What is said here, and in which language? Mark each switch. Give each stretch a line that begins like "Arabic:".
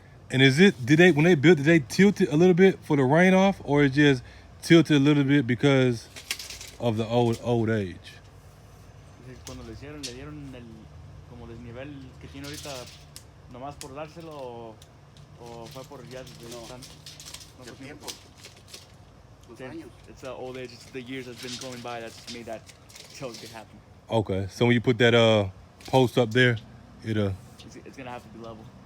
English: And when they built it, did they tilt it a little bit for the rain off, or it just tilted a little bit because of the old age?
Spanish: Cuando le dieron el como desnivel que tiene ahorita nomás por dárselo o fue por ya El tiempo. Los
English: It's
Spanish: años.
English: the old age, it's the years that's been going by that's made that so it could happen. Okay, so when you put that post up there, it'll It's gonna have to be level.